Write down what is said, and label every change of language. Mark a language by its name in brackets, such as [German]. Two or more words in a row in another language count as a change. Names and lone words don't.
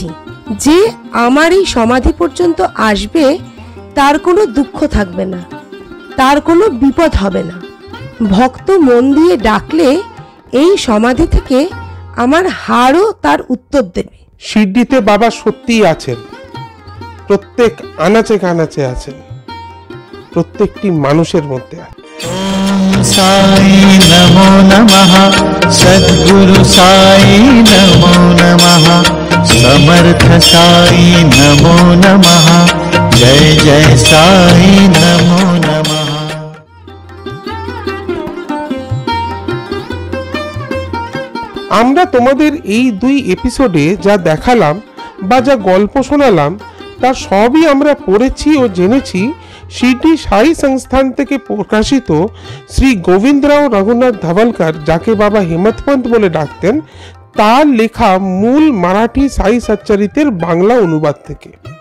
[Bangla] যে আমার এই সমাধি পর্যন্ত আসবে তার কোনো দুঃখ থাকবে না, তার কোনো বিপদ হবে না। ভক্ত মন দিয়ে ডাকলে এই সমাধি থেকে আমার হাড়ও তার উত্তর দেবে। সিদ্ধিতে বাবা সত্যিই আছেন, প্রত্যেক আনাচে কানাচে আছেন, প্রত্যেকটি মানুষের মধ্যে আছেন। [Sanskrit] ओम साई नमो नमः, सद्गुरु साई नमो नमः, समर्थ साई नमो नमः, जय जय साई नमो नमः। [Bangla] আমরা তোমাদের এই 2 এপিসোডে যা দেখালাম বা যা গল্প শোনালাম তার সবই আমরা পড়েছি ও জেনেছি শিরডি সাই সংস্থান থেকে প্রকাশিত শ্রী গোবিন্দরাও রঘুনাথ ধাওয়ালকার, যাকে বাবা হেমন্তপন্ত বলে ডাকতেন, তার লেখা মূল মারাঠি সাই সচ্চরিতের বাংলা অনুবাদ থেকে।